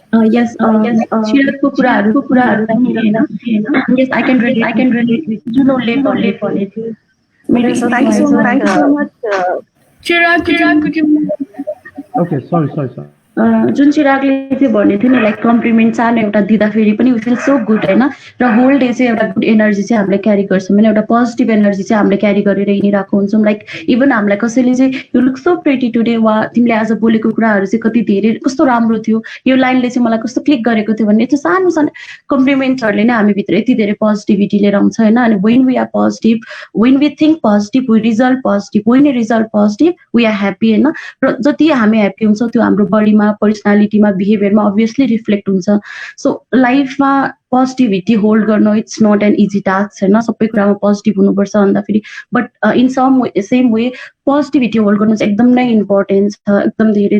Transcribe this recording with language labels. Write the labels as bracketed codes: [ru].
[ne] Yes, Chiragको कुराहरू पनि हैन। [en] Yes, I can relate with [ne] जुनले भने थियो। [en] So thank you so much. Chirag, could you? Okay, sorry. [ne] जुन चिरागले चाहिँ भन्ने थियो नि लाइक कम्प्लिमेन्ट सानो एउटा दिँदाखेरि पनि [en] we feel so good [ne] होइन, र होल डे चाहिँ एउटा गुड एनर्जी चाहिँ हामीले क्यारी गर्छौँ होइन, एउटा पोजिटिभ एनर्जी चाहिँ हामीले क्यारी गरेर हिँडिरहेको हुन्छौँ। लाइक इभन हामीलाई कसैले चाहिँ [en] you look so pretty today, [ne] वा तिमीले आज बोलेको कुराहरू चाहिँ कति धेरै कस्तो राम्रो थियो, यो लाइनले चाहिँ मलाई कस्तो क्लिक गरेको थियो भन्ने त्यो सानो सानो कम्प्लिमेन्ट्सहरूले नै हामीभित्र यति धेरै पोजिटिभिटी लिएर आउँछ होइन। [en] अनि when we are positive, when we think positive, we result positive, when we result positive we are happy होइन। [ne] र जति हामी ह्याप्पी हुन्छौँ त्यो हाम्रो बडीमा, पर्सनालिटीमा, बिहेभियरमा अभियसली रिफ्लेक्ट हुन्छ। सो लाइफमा पोजिटिभिटी होल्ड गर्नु [en] it's not an easy task [ne] होइन, सबै कुरामा पोजिटिभ हुनुपर्छ भन्दाखेरि, [en] but in same way [ne] positivity hold गर्नु चाहिँ एकदम नै इम्पोर्टेन्ट छ, एकदम धेरै।